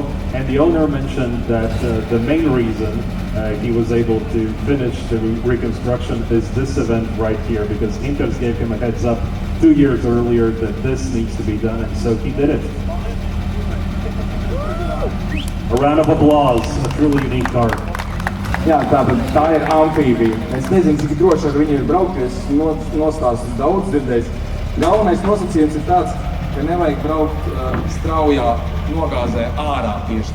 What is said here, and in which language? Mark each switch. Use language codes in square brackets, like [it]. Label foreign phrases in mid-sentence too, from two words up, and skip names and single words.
[en] And the owner mentioned that the main reason he was able to finish the reconstruction is this event right here, because Inters gave him a heads up 2 years earlier that this needs to be done, and so he did it. A round of applause, a truly unique car. [lv] Jā, tātad tā ir amfībija. Es nezinu, cik droši ar viņu ir braukt, es nostāstu daudz dzirdējis. Galvenais nosacījums ir tāds, ka nevajag braukt straujā nogāzē ārā tieši.